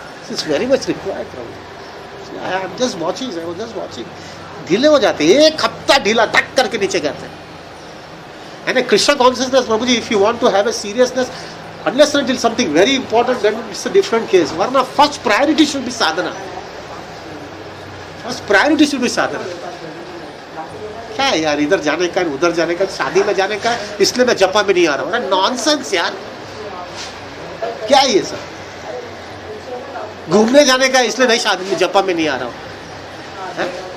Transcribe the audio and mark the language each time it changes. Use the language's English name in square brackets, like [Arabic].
[English] It's very much required Prabhu. I am just watching, [Hindi] I was just watching. ढीले हो जाते, एक हफ्ता ढीला टक करके नीचे जाते हैं। [English] And Krishna consciousness Prabhu ji, if you want to have a seriousness, unless until something very important, then it's a different case. वरना first priority should be sadhana. First priority should be sadhana. [Hindi] क्या है यार, इधर जाने का उधर जाने का, शादी में जाने का, इसलिए मैं जपा में नहीं आ रहा हूँ। अरे नॉनसेंस यार, क्या है ये सब? घूमने जाने का, इसलिए नहीं शादी में जपा में नहीं आ रहा हूँ।